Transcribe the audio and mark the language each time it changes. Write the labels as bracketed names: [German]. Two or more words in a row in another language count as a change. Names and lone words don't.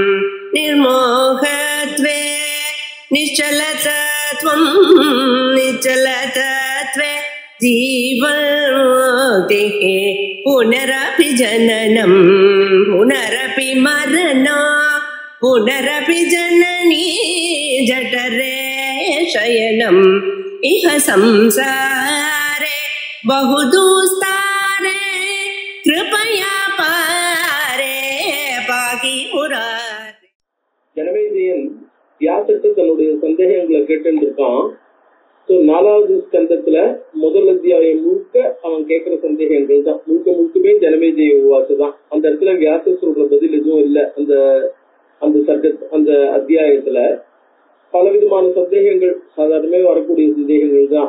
[Sanskrit] निर्मोहत्वे निश्चलतत्वं निश्चलतत्वे जीवन्मुक्तिः पुनरपि जननं पुनरपि मरणं पुनरपि जननी जठरे शयनम् इह संसारे बहुदुस्तारे कृपया पारे पाहि मुरारे. [Tamil] ஜனமேஜயன் வியாசத்தை தன்னுடைய சந்தேகங்களை கேட்டுருக்கான். ஸோ 4வது ஸ்கந்தத்துல முதல் அத்தியாயம் முழுக்க அவன் கேட்கிற சந்தேகங்கள் தான். முழுக்கவே ஜனமேஜய உவாசை தான். அந்த இடத்துல வியாச சொல்ற பதில் எதுவும் இல்லை. அந்த அத்தியாயத்துல பலவிதமான சந்தேகங்கள் சாதாரணமே வரக்கூடிய சந்தேகங்கள் தான்.